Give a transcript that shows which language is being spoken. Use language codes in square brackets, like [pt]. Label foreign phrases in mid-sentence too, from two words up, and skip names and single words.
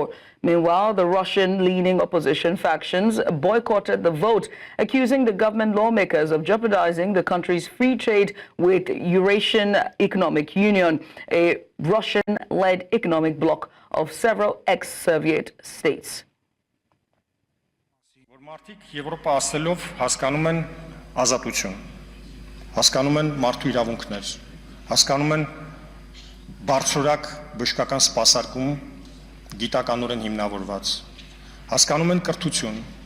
[en] Meanwhile, the Russian-leaning opposition factions boycotted the vote, accusing the government lawmakers of jeopardizing the country's free trade with Eurasian Economic Union, a Russian-led economic bloc of several ex-Soviet states. [hy] Մարդիկ Եվրոպա ասելով հասկանում են ազատություն, հասկանում են մարդու իրավունքներ, հասկանում են բարձրորակ բժշկական սպասարկում գիտականորեն հիմնավորված, հասկանում են կրթություն,